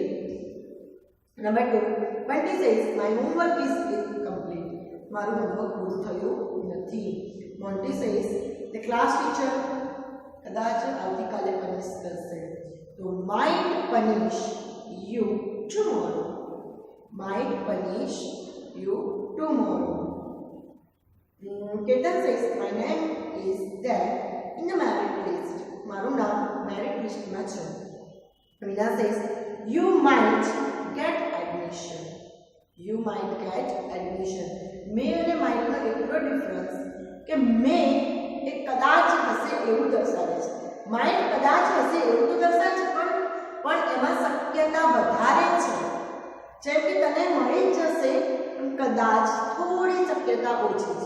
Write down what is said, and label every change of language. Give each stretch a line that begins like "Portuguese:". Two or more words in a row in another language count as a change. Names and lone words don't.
English: Number 2, Bunty says my homework is incomplete.
Gujarati: મારું હોમવર્ક પૂરું થયું નથી.
English: Monty says the class teacher
Gujarati: કદાચ આવતીકાલે પનિશ કરશે.
English: તો might punish you tomorrow. might punish you tomorrow. Ketan says, my name is there in the merit list.
Gujarati: મારું નામ
English: merit list
Gujarati: માં છે.
English: Meena says, you might get admission. You might get admission.
Gujarati: may અને might નો એટલો ડિફરન્સ કે may એ કદાચ હશે એવું દર્શાવે છે. might કદાચ હશે એવું તો દર્શાવે છે પણ એમાં શક્યતા વધારે છે. જેમ કે તને મળી જશે પણ કદાચ થોડી શક્યતા ઓછી છે.